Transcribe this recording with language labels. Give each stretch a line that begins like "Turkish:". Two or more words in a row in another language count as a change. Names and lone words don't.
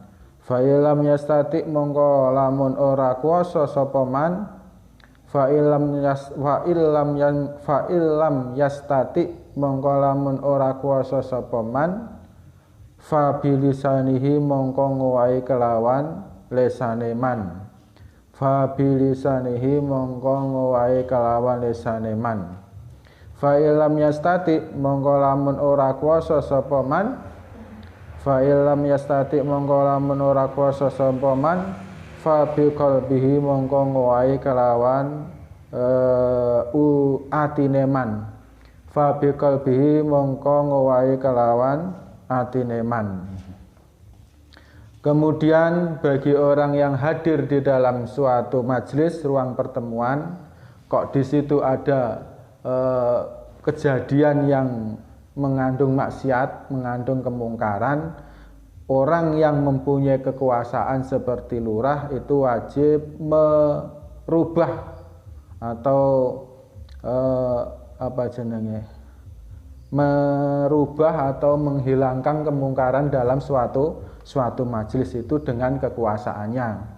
Arabic: Fa illam yastati
Javanese: mongko lamun ora kuwasa sapa man,
Arabic: fa illam yastati
Javanese: mongko lamun ora kuwasa sapa man,
Arabic: fa bilisanihi
Javanese: mongko ngowahi kelawan lesane man,
Arabic: fa bilisanihi
Javanese: mongko ngowahi kelawan lesane man.
Arabic: Fa illam yastati
Javanese: mongko lamun ora kuwasa sapa man,
Arabic: fa illam yastati
Javanese: mongko lamun ora kuwasa sapa man,
Arabic: fa bi qalbihi
Javanese: mongko ngowahi kelawan atine man,
Arabic: fa bi qalbihi
Javanese: mongko ngowahi kelawan atine man.
Indonesian: Kemudian bagi orang yang hadir di dalam suatu majelis ruang pertemuan, kok di situ ada kejadian yang mengandung maksiat, mengandung kemungkaran, orang yang mempunyai kekuasaan seperti lurah itu wajib merubah atau merubah atau menghilangkan kemungkaran dalam suatu majelis itu dengan kekuasaannya.